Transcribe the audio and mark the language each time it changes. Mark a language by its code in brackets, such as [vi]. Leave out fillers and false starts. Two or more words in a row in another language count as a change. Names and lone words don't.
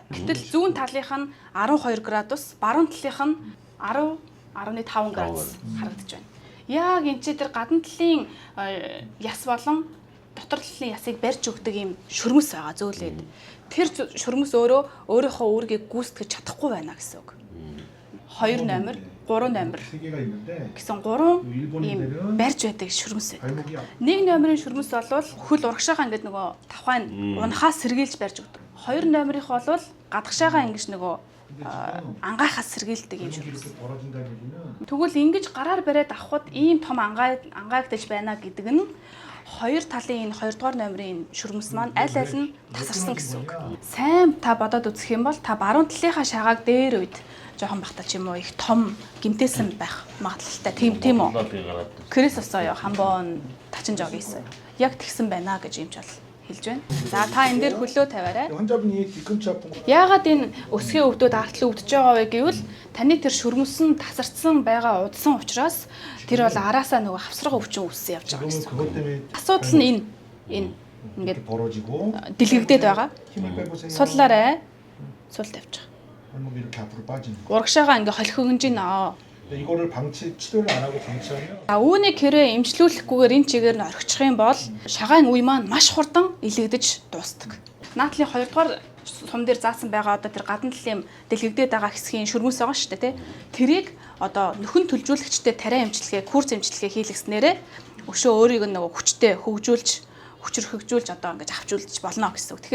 [mn] Гэтэл зүүн талынх нь 12 градус, баруун талынх нь 10.5 градус харагдаж байна. Яг энэ ч тэр гадна талын яс болон дотор талын ясыг барьж өгдөг юм шүрмэс байгаа зөөлээд. Тэр шүрмэс өөрөө өөрийнхөө үүргийг гүйцэтгэж чадахгүй байна гэсэн үг. 2 номер, 3 номер [ko] 세 개가 있는데 [mn] гэсэн 3 ийм барьж байдаг шүрмэс байдаг. [ko] 발목이 [mn] Нэг номерын шүрмэс болвол хөл урагшаага ингээд нөгөө тавхайн унахаас сэргийлж барьж өгдөг. 2 номерынх болвол гадагшаага ингэж нөгөө ангаахаас сэргийлдэг юм шүрмэс. [ko] 이렇게 벌어진다는 얘기는 [mn] Тэгвэл ингэж гараар бариад авахд ийм том ангаагдаж байна гэдэг нь хоёр талын энэ 2 дугаар номерын шүрмэс маань аль аль нь тасарсан гэсэн үг. Сайн та бодоод үзэх юм бол та баруун талынхаа шагааг дээр үед жоохон бахта ч юм уу их том гимтээсэн байх магадлалтай. Тийм үү? [ko] 그래서 써요. 한번 다친 적이 있어요. [mn] Яг тэгсэн байна гэж юм ч бол хэлж байна. За та энэ дээр хөлөө тавиарай. [ko] 환자분이 뒤꿈치 아픈 거 [mn] Яагаад энэ өсгийн өвдөд артл өвдөж байгаа вэ гэвэл таны тэр шүрмэс нь тасарсан байгаа удсан учраас тэр бол араасаа нөгөө хавсрага өвчин үүссэн явж байгаа [ko] 그러면 [mn] гэсэн. [ko] 그것 때문에 [mn] Асуудал нь энэ ингээд [ko] 이렇게 벌어지고 [mn] дэлгэгдээд байгаа. [ko] 힘을 빼보세요. [mn] Судлаарай. Сул тавьчих. [ko] 발목이 이렇게 앞으로 빠지는 거. [mn] Урагшаага ингээ холхигнж байна. [ko] 근데 이거를 치료를 안 하고 방치하면 [mn] За үүнийг хэрэг эмчлүүлэхгүйгээр энэ чигээр нь орхичих юм бол шагаан үе маань маш хурдан илэгдэж дуустдаг. Наатлын 2 дугаар сум дээр заасан байгаа одоо тэр гадна талын дэлгэгдээд байгаа хэсгийн шүрмэс байгаа шүү дээ тий. Тэрийг одоо нөхөн төлжүүлэгчтэй тариа эмчилгээ, курс эмчилгээ хийлгэснээрээ өшөө өөрийг нөгөө хүчтэй хөгжүүлж, хүчрхэгжүүлж одоо ингэж авчулж болно гэсэн үг.